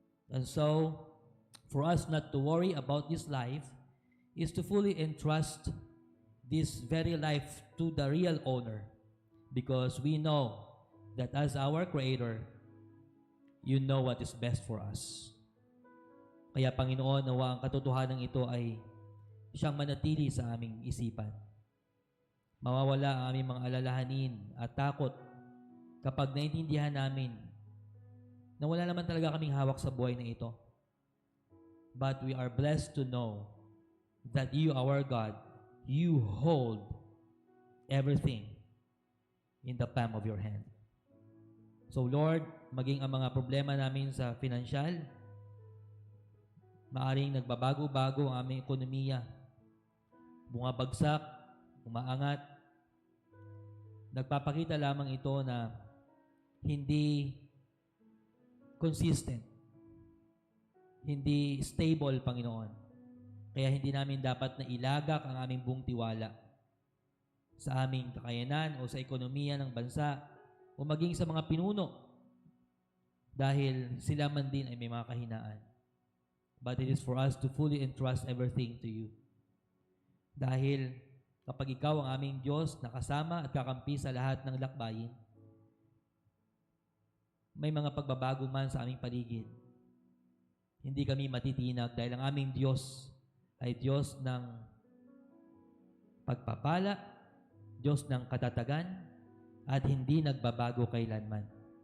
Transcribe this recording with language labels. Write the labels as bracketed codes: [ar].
[en] And so, for us not to worry about this life is to fully entrust this very life to the real owner, because we know that as our Creator, you know what is best for us. [tl] Kaya Panginoon, nawa ang katotohanan ito ay siyang manatili sa aming isipan. Mawawala ang aming mga alalahanin at takot kapag naintindihan namin na wala naman talaga kaming hawak sa buhay na ito. [en] But we are blessed to know that you, our God, you hold everything in the palm of your hand. [tl] So Lord, maging ang mga problema namin sa financial, maaring nagbabago-bago ang aming ekonomiya, bumabagsak, umaangat, nagpapakita lamang ito na hindi consistent, hindi stable, Panginoon. Kaya hindi namin dapat na ilagak ang aming buong tiwala sa aming kakayanan o sa ekonomiya ng bansa o maging sa mga pinuno dahil sila man din ay may mga kahinaan. [en] But it is for us to fully entrust everything to you. [tl] Dahil kapag ikaw ang aming Diyos na kasama at kakampi sa lahat ng lakbayin, may mga pagbabago man sa aming paligid, hindi kami matitinag dahil ang aming Diyos ay Diyos ng pagpapala, Diyos ng katatagan, at hindi nagbabago kailanman.